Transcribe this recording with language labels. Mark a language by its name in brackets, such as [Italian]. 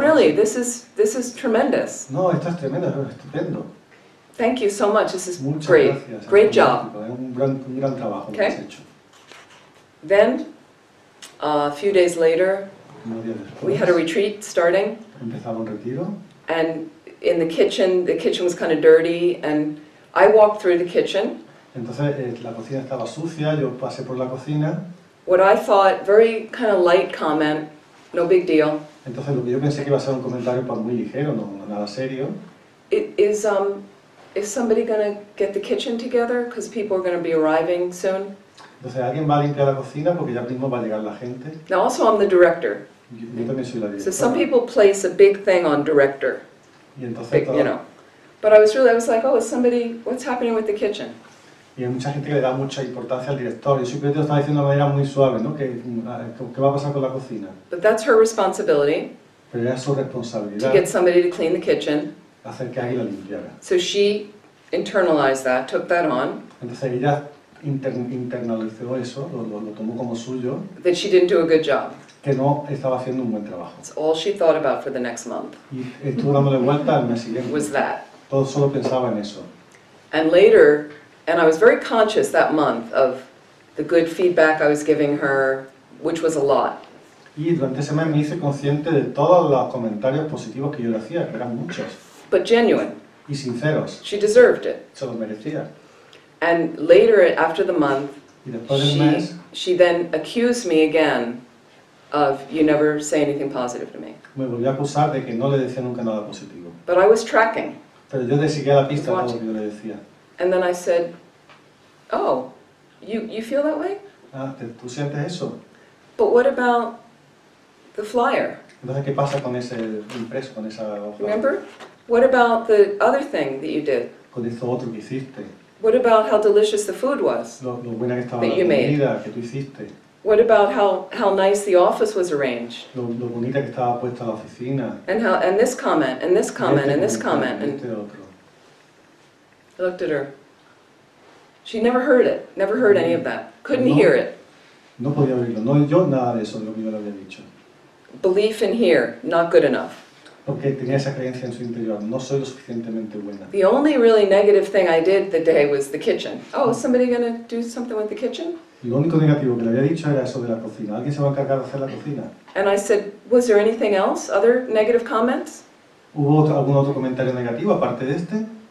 [English] really, this is tremendous. [Spanish] No, esto es tremendo, es estupendo. [English] Thank you so much. This is [Spanish] Muchas [English] great. [Spanish] gracias. [English] Great [Spanish] Es [English] job. [Spanish] fantástico, es un gran trabajo lo que [English] Okay. [Spanish] has hecho. [English] Then, a few days later, [Spanish] Unos días después, [English] we had a retreat starting, [Spanish] empezaba un retiro. [English] and in the kitchen was kind of dirty, and I walked through the kitchen. [Spanish] Entonces la cocina estaba sucia, yo pasé por la cocina. [English] What I thought, very kind of light comment, no big deal. [Spanish] Entonces lo que yo pensé que iba a ser un comentario pues, muy ligero, no nada serio. [English] Is somebody going to get the kitchen together? Because people are going to be arriving soon. [Spanish] Entonces alguien va a limpiar la cocina porque ya mismo va a llegar la gente. [English] Now also I'm the director. [Spanish] Yo también soy la [English] So some [Spanish] directora. [English] people place a big thing on director, [Spanish] Y entonces [English] big, [Spanish] todo- [English] you know. But I was like, oh, is somebody, what's happening with the kitchen? [Spanish] y hay mucha gente que le da mucha importancia al director. Yo simplemente lo estaba diciendo de una manera muy suave, ¿no? ¿Qué va a pasar con la cocina? [English] But that's her responsibility, [Spanish] Pero era su [English] to [Spanish] responsabilidad [English] get somebody to clean the kitchen. [Spanish] hacer que alguien la limpiara. [English] So she internalized that, took that on, [Spanish] Entonces ella internalizó eso, lo tomó como suyo, [English] that she didn't do a good job. [Spanish] que no estaba haciendo un buen trabajo. [English] That's all she thought about for the next month, [Spanish] Y estuvo dándole vuelta al mes siguiente. [English] was that. [Spanish] Todo solo pensaba en eso. [English] And later, and I was very conscious that month of the good feedback I was giving her, which was a lot. [Spanish] Y durante ese mes me hice consciente de todos los comentarios positivos que yo le hacía, que eran muchos, [English] But genuine. [Spanish] y sinceros. [English] She deserved it. [Spanish] Se los merecía. [English] And later, after the month, [Spanish] Y después del mes [English] she then accused me again of, you never say anything positive to me. [Spanish] me volvió a acusar de que no le decía nunca nada positivo. [English] But I was tracking. [Spanish] Pero yo le seguía la pista a todo lo que yo le decía. [English] And then I said, oh, you feel that way? [Spanish] Ah, ¿tú sientes eso? [English] But what about the flyer? [Spanish] Entonces, ¿qué pasa con ese impreso, con esa hoja? [English] Remember? What about the other thing that you did? [Spanish] Con eso otro que hiciste. [English] What about how delicious the food was? [Spanish] Lo buena que estaba [English] That [Spanish] la [English] you made. [Spanish] comida que tú hiciste. [English] What about how nice the office was arranged? [Spanish] Lo bonita que estaba puesta la oficina. [English] And this comment, and this comment, and this comment. [Spanish] Y [English] And [Spanish] este otro. [English] I looked at her. She never heard it, never heard any of that. Couldn't [Spanish] No. [English] hear it. [Spanish] No podía oírlo, no oyó nada de eso, de lo que yo le había dicho. [English] Belief in here, not good enough. [Spanish] Porque tenía esa creencia en su interior, no soy lo suficientemente buena. [English] The only really negative thing I did the day was the kitchen. Oh, is somebody going to do something with the kitchen? [Spanish] Y lo único negativo que le había dicho era eso de la cocina. ¿Alguien se va a encargar de hacer la cocina? [English] And I said, was there anything else, other negative comments? [Spanish] ¿Hubo algún otro comentario negativo aparte de este?